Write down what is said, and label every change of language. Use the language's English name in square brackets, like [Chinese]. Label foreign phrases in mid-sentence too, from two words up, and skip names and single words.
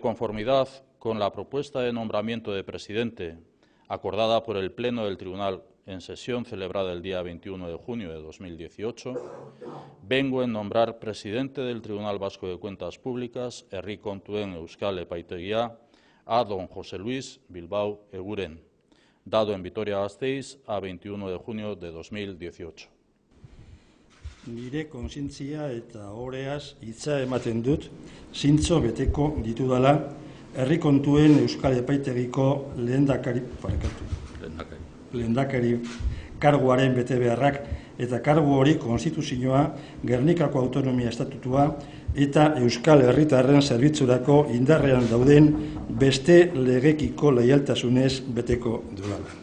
[Spanish] conformidad con la propuesta de nombramiento de presidente acordada por el Pleno del Tribunal en sesión celebrada el día 21 de junio de 2018, vengo en nombrar presidente del Tribunal Vasco de Cuentas Públicas, herri kontuen Euskal Epaitegia, a don José Luis Bilbao Eguren, dado en Vitoria-Gasteiz a 21 de junio de 2018. [Basque] Nire kontzientzia eta oreaz hitza ematen dut, zintzo beteko ditudala, herri kontuen Euskal Epaitegiko lehendakari karguaren betebeharrak eta kargu hori konstituzioa, Gernikako Autonomia Estatutua eta Euskal Herritarren zerbitzurako indarrean dauden beste legekiko leialtasunez beteko dudala.